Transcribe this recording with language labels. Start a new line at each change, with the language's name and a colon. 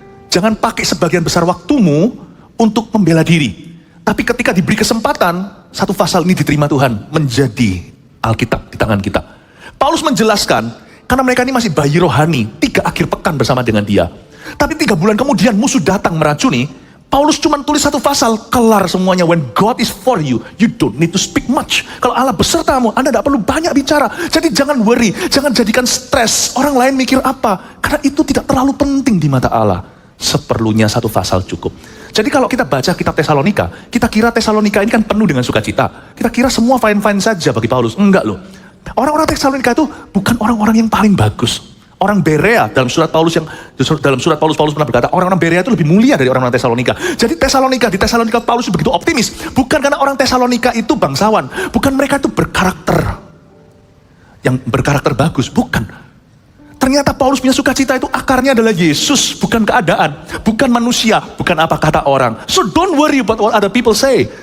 Indonesian: Jangan pakai sebagian besar waktumu untuk membela diri. Tapi ketika diberi kesempatan, satu pasal ini diterima Tuhan menjadi Alkitab di tangan kita. Paulus menjelaskan, karena mereka ini masih bayi rohani, 3 akhir pekan bersama dengan dia. Tapi 3 bulan kemudian musuh datang meracuni. Paulus cuma tulis satu pasal, kelar semuanya.
English: When God is for you, you don't need to speak much.
Indonesian: Kalau Allah besertamu, Anda tidak perlu banyak bicara. Jadi jangan worry, jangan jadikan stres. Orang lain mikir apa? Karena itu tidak terlalu penting di mata Allah. Seperlunya satu pasal cukup. Jadi kalau kita baca kitab Tesalonika, kita kira Tesalonika ini kan penuh dengan sukacita. Kita kira semua fine-fine saja bagi Paulus. Enggak loh. Orang-orang Tesalonika itu bukan orang-orang yang paling bagus. Orang Berea, dalam surat Paulus Paulus pernah berkata, orang-orang Berea itu lebih mulia dari orang-orang Tesalonika. Jadi di Tesalonika Paulus begitu optimis. Bukan karena orang Tesalonika itu bangsawan. Bukan mereka itu berkarakter. Yang berkarakter bagus, bukan. Ternyata Paulus punya sukacita itu akarnya adalah Yesus, bukan keadaan. Bukan manusia, bukan apa kata orang.
English: So don't worry about what other people say.